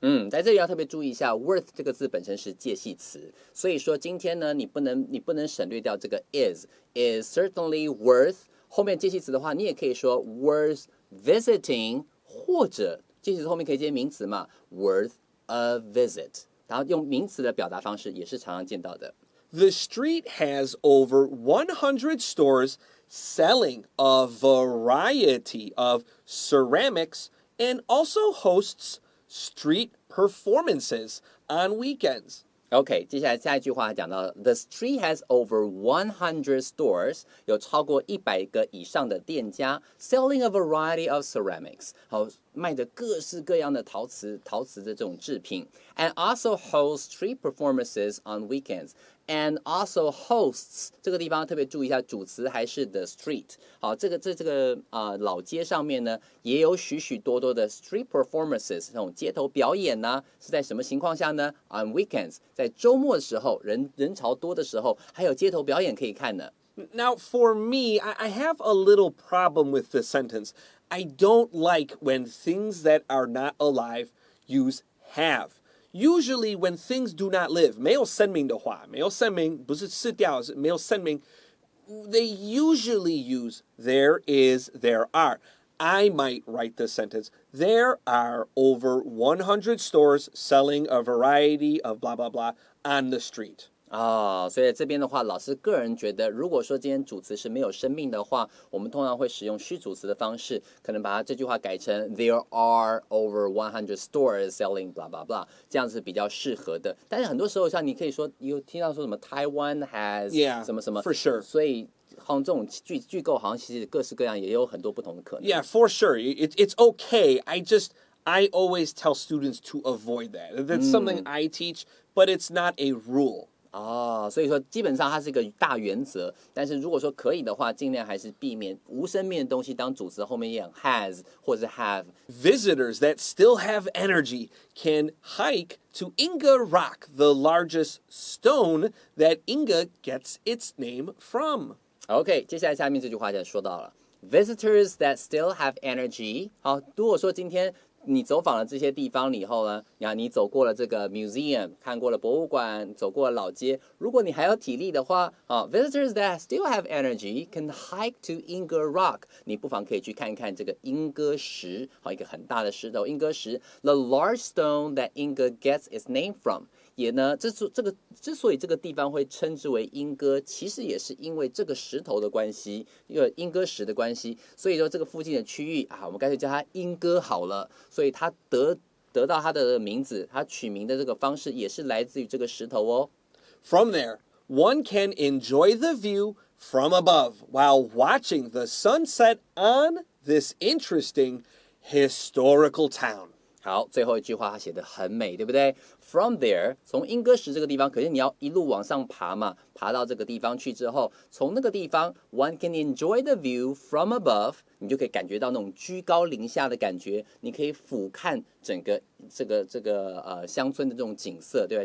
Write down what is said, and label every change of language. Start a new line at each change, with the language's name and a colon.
Chinese: 在这里要特别注意一下 worth 这个字本身是介系词，所以说今天呢，你不能省略掉这个
English: is certainly worth
Chinese: 后面介系词的话，你也可以说
English: worth visiting，
Chinese: 或者介系词后面可以接名词嘛
English: worth a visit，
Chinese: 然后用名词的表达方式也是常常见到的。
English: The street has over 100 stores selling a variety of ceramics and also hosts street performances on weekends.
Chinese: OK， 接下来下一句话讲到 ，
English: The street has over 100 stores，
Chinese: 有超过100个以上的店家 ，
English: selling a variety of ceramics，
Chinese: 好，卖着各式各样的陶瓷的这种制品 ，
English: and also hosts street performances on weekends。 And also hosts
Chinese: 这个地方特别注意一下，主词还是
English: the street。
Chinese: 好，这个老街上面呢，也有许许多多的
English: street performances
Chinese: 这种街头表演呢，是在什么情况下呢 ？
English: On weekends，
Chinese: 在周末的时候，人潮多的时候，还有街头表演可以看呢。
English: Now, for me, I have a little problem with this sentence. I don't like when things that are not alive use have.Usually, when things do not live,
Chinese: 没有生命的话，没有生命，不是死掉，是没有生命。
English: They usually use there is, there are. I might write this sentence. There are over 100 stores selling a variety of blah blah blah on the street.
Chinese: 所以这边的话，老师个人觉得，如果说今天主词是没有生命的话，我们通常会使用虚主词的方式，可能把它这句话改成
English: There are over 100 stores selling blah blah
Chinese: blah， 这样是比较适合的。但是很多时候，像你可以说，有听到说什么
English: Taiwan has
Chinese: 什么什么
English: for sure.
Chinese: 所以好像这种句构好像其实各式各样，也有很多不同的可能。
English: Yeah, for sure. It's okay. I always tell students to avoid that. That's something I teach, but it's not a rule.
Chinese: 所以说基本上它是一个大原则，但是如果说可以的话，尽量还是避免无生命的东西当主词后面用 has 或者是 have。
English: Visitors that still have energy can hike to Yingge Rock, the largest stone that Yingge gets its name from.
Chinese: OK， 接下来下面这句话就说到了
English: Visitors that still have energy。
Chinese: 好，如果说今天你走访了这些地方以后呢，你走过了这个 museum， 看过了博物馆，走过了老街，如果你还有体力的话，
English: visitors that still have energy can hike to Yingge Rock，
Chinese: 你不妨可以去看一看这个英歌石，一个很大的石头，英歌石 ，
English: the large stone that Yingge gets its name from。
Chinese: 也呢，之所以这个地方会称之为莺歌，其实也是因为这个石头的关系，一个莺歌石的关系。所以说这个附近的区域我们干脆叫它莺歌好了。所以它得到它的名字，它取名的这个方式也是来自于这个石头哦。
English: From there, one can enjoy the view from above while watching the sunset on this interesting historical town.
Chinese: 好，最后一句话他写得很美，对不对 ？
English: From there，
Chinese: 从莺歌石这个地方，可是你要一路往上爬嘛，爬到这个地方去之后，从那个地方 ，
English: one can enjoy the view from above，
Chinese: 你就可以感觉到那种居高临下的感觉，你可以俯瞰整个这个乡村的这种景色，对吧？